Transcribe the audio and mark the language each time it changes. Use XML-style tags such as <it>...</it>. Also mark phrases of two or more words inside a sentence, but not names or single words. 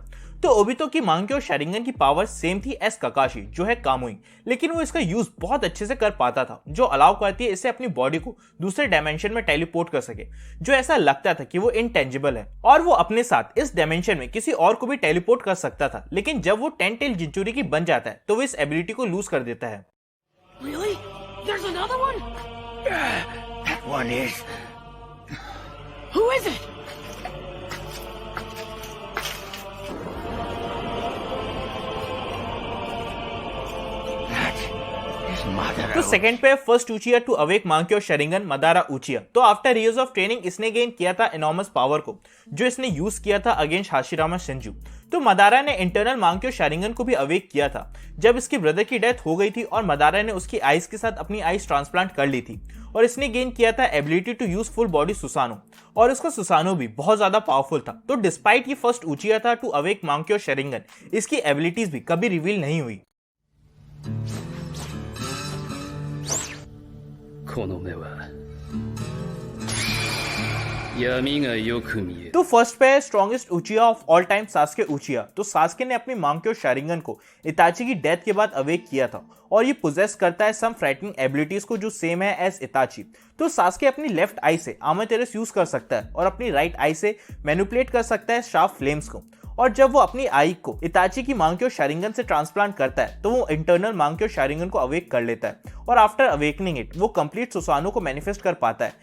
<hi>तो ओबितो की मांक्यो शैरिंगन की पावर सेम थी एस ककाशी जो है कामुई, लेकिन वो इसका यूज बहुत अच्छे से कर पाता था जो अलाउ करती है इसे अपनी बॉडी को दूसरे डायमेंशन में टेलीपोर्ट कर सके जो ऐसा लगता था कि वो इनटेंजिबल है और वो अपने साथ इस डायमेंशन में किसी और को भी टेलीपोर्ट कर सकता था। लेकिन जब वो 10 टेल जिंचुरी की बन जाता है तो वो इस एबिलिटी को लूज कर देता है।</hi> <en>Really? There's another one? That one is. Who is it? That is Madara.</en> <hi>तो सेकंड पे</hi> <en>first Uchiha to awake</en> <hi>मांक्यो शैरिंगन मदारा उचिया। तो</hi> <en>after years of training</en> <hi>इसने गेन किया था</hi> <en>enormous power</en> <hi>को जो इसने यूज किया था अगेंस्ट हाशिरामा शिंजू। तो मदारा ने इंटरनल मांक्यो शैरिंगन को भी अवेक किया था जब इसकी ब्रदर की डेथ हो गई थी और मदारा ने उसकी आइज के साथ अपनी आइज ट्रांसप्लांट कर ली थी और इसने गेन किया था</hi> <en>ability to use full body Susanoo</en> <hi>और इसका सुसानो भी बहुत ज्यादा पावरफुल था। तो डिस्पाइट ये फर्स्ट उचिया था</hi> <en>to awake</en> <hi>मांक्यो शैरिंगन इसकी एबिलिटीज भी कभी रिवील नहीं हुई।</hi> <ja>この目は闇がよく見える</ja> <hi>तो फर्स्ट पे है</hi> <en>strongest Uchiha of all time</en> <hi>सास्के उचिया। तो सास्के ने अपनी मांक्यो शैरिंगन को इताची की डेथ के बाद अवेक किया था और ये पोजेस करता है</hi> <en>some frightening abilities</en> <hi>को जो सेम है एज इताची। तो सास्के अपनी</hi> <en>left eye</en> <hi>से अमातेरस यूज कर सकता है और अपनी</hi> <en>right eye</en> <hi>से मैनिपुलेट कर सकता है</hi> <en>sharp flames</en> <hi>को और जब वो अपनी आई को इताची की मांक्यो शैरिंगन से ट्रांसप्लांट करता है तो वो इंटरनल मांक्यो शैरिंगन को अवेक कर लेता है और</hi> <en>after awakening it</en> <hi>वो कंप्लीट सुसानो को मैनिफेस्ट कर पाता है।</hi>